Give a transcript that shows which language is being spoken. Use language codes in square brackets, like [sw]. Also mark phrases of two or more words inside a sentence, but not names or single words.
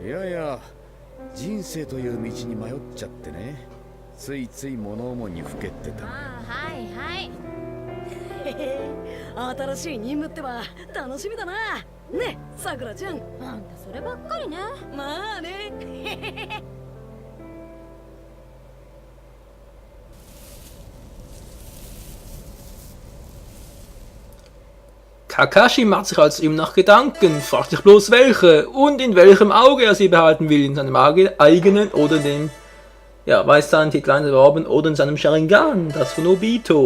[ja] いやいや、人生という道に迷っちゃってね、ついつい物思いにふけってた。ああ、はいはい。へへ、新しい任務ってば楽しみだな。ね、さくらちゃん。あんたそればっかりね。まあね。 [de] Kakashi macht sich also ihm nach Gedanken, fragt sich bloß welche und in welchem Auge er sie behalten will, in seinem eigenen oder dem, ja, Weißzahn-Titel erworben oder in seinem Sharingan, das von Obito.